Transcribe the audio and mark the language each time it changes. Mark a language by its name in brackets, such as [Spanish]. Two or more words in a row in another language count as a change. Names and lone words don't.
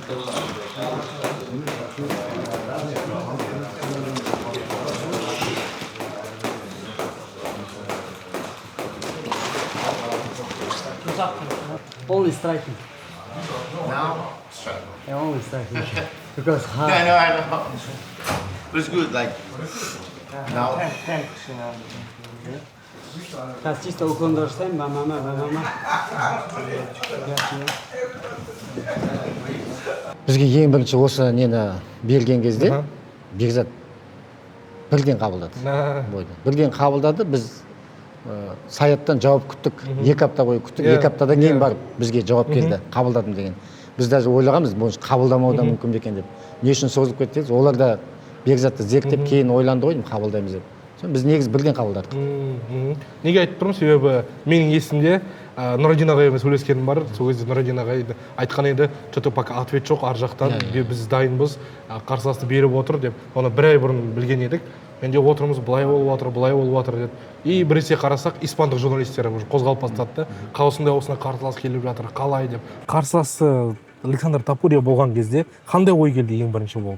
[English] Only striking. Now, strike. Yeah, only striking. Because hard. I know. But it's good, like, now. [Russian] Сейчас чисто уклон ставим, бам-бам. [Kazakh] Бізге ең бірінші осы нені берген кезде Бекзат бірден қабылдады. Бірден қабылдады, біз Саяттан жауап күттік. 2 апта бойы күттік. 2 аптадан кейін барып бізге жауап келді, қабылдадым деген. Біз даже ойлағанбыз, бұл қабылдамау да мүмкін екен деп. Не үшін созылып кетті? Олар да Бекзатты зерттеп кейін ойланды ғой, қабылдаймыз деп. Біз негізі бірден қабылдадық. Неге айтып тұрмын? Себебі менің есімде Нұридин ағаймен сөйлескенім бар. Сол кезде Нұридин ағай айтқан еді, [Russian] что-то пока ответ [Kazakh] жоқ ар жақтан, біз дайынбыз, қарсыласты беріп отыр деп. Оны бір ай бұрын білген едік. Менде отырмыз, былай болып жатыр деді. И біресе қарасақ, испандық журналистер қозғалып бастады. Осындай қарсылас келіп жатыр, қалай деп. Қарсыласы Александр Топурия болған кезде қандай ой келді ең бірінші болып?